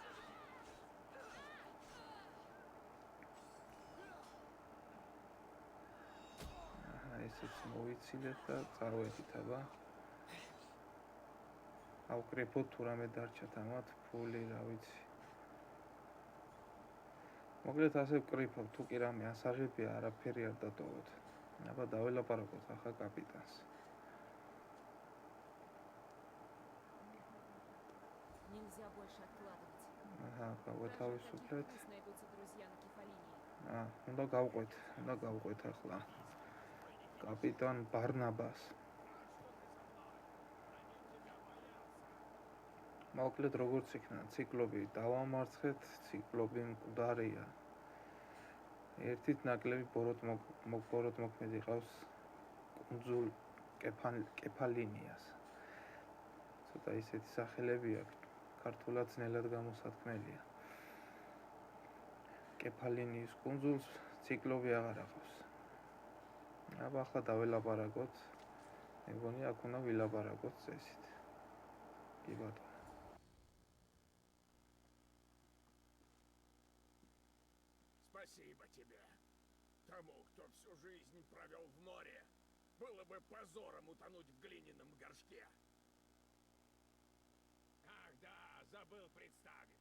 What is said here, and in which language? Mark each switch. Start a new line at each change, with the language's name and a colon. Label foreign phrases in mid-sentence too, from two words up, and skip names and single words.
Georgian: ესეც მოვიცილეთ და წავედით აბა. ავკრიფოთ თუ რამე დარჩათ ამათ ფული, რა ვიცი. მოკლედ ასე ვკრიფავ, თუ კი რამე ასაღებია, არაფერი არ დატოვოთ. აბა დაველაპარაკოთ ახლა კაპიტანს.
Russian: Нельзя больше откладывать.
Georgian: აჰა, გავათავისუფლეთ.
Russian: Пусть найдутся друзья на Кефалинии.
Georgian: უნდა გავყვეთ ახლა. კაპიტან ბარნაბას. მოკლედ როგორც იქნა, ციკლობი დავამარცხეთ, ციკლობი მკვდარია. ერთით ნაკლები ბოროტმოქმედი ყავს კუნძულ კეფალინიას. ცოტა ისეთი სახელები აქვს, ქართულად ძნელად გამოსათქმელია. კეფალინიის კუნძულს ციკლობი აღარ ახლავს. აბა ახლა დაველაპარაკოთ. მეგონი აქ უნდა ვილაპარაკოთ წესით. კი ბატონო.
Russian: Спасибо тебе. Тому, кто всю жизнь провел в море, было бы позором утонуть в глиняном горшке. Ах да, забыл представиться.